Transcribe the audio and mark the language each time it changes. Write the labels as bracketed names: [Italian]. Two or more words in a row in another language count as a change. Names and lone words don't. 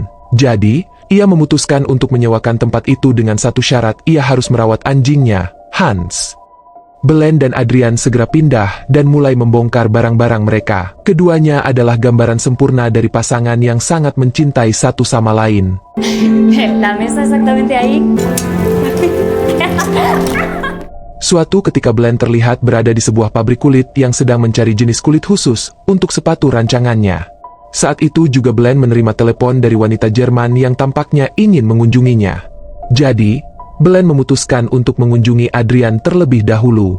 [Indonesian] Jadi, ia memutuskan untuk menyewakan tempat itu dengan satu syarat: ia harus merawat anjingnya, Hans. Belen dan Adrian segera pindah dan mulai membongkar barang-barang mereka. Keduanya adalah gambaran sempurna dari pasangan yang sangat mencintai satu sama lain. [Spanish] La mesa exactamente ahí. [Indonesian] Suatu ketika Belen terlihat berada di sebuah pabrik kulit yang sedang mencari jenis kulit khusus untuk sepatu rancangannya. Saat itu juga Belen menerima telepon dari wanita Jerman yang tampaknya ingin mengunjunginya. Jadi, Belen memutuskan untuk mengunjungi Adrian terlebih dahulu.